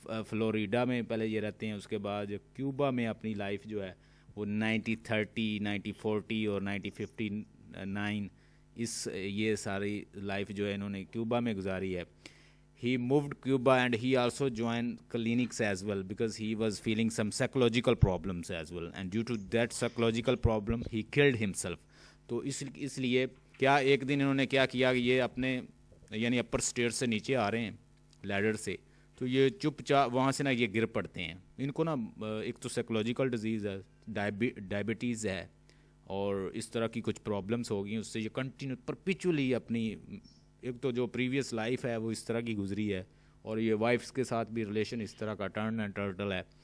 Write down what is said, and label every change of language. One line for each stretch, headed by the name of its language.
Urdu: Florida میں پہلے یہ رہتے ہیں, اس کے بعد کیوبا میں اپنی لائف جو ہے وہ 1930, 1940 اور 1959 یہ ساری لائف جو ہے انہوں نے کیوبا میں گزاری ہے.
English: He moved Cuba and he also joined clinics as well because he was feeling some psychological problems as well, and due to that psychological problem he killed himself.
Urdu: تو اس لیے کیا ایک دن انہوں نے کیا کیا, یہ اپنے یعنی اپر اسٹیئر سے نیچے آ رہے ہیں لیڈر سے, تو یہ چپ چاپ وہاں سے نا یہ گر پڑتے ہیں. ان کو نا ایک تو سائیکولوجیکل ڈیزیز ہے, ڈائبٹیز ہے, اور اس طرح کی کچھ پرابلمس ہو گئی. اس سے یہ کنٹینیو پرپیچولی اپنی ایک تو جو پریویس لائف ہے وہ اس طرح کی گزری ہے, اور یہ وائفس کے ساتھ بھی ریلیشن اس طرح کا ٹرن اینڈ ٹرٹل ہے.